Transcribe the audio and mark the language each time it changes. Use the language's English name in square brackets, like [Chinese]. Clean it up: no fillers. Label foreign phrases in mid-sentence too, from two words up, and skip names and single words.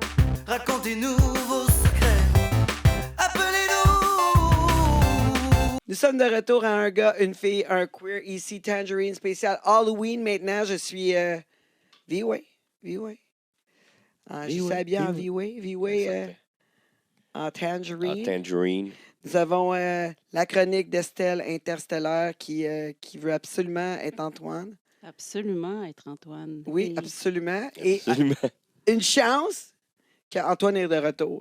[French] Racontez-nous vos secrets. Appelez-nous. Nous sommes de retour à un gars, une fille, un queer, ici, Tangerine spécial Halloween. Maintenant, je suis V-Way. V-Way. Je suis V-Way, habillé en V-Way. V-Way. V-Way Certain. en Ah, Tangerine. Tangerine. Nous avons la chronique d'Estelle Interstellaire qui veut absolument être Antoine. Absolument, être Antoine. Oui, Et absolument. Et Absolument. une chance qu'Antoine est de retour.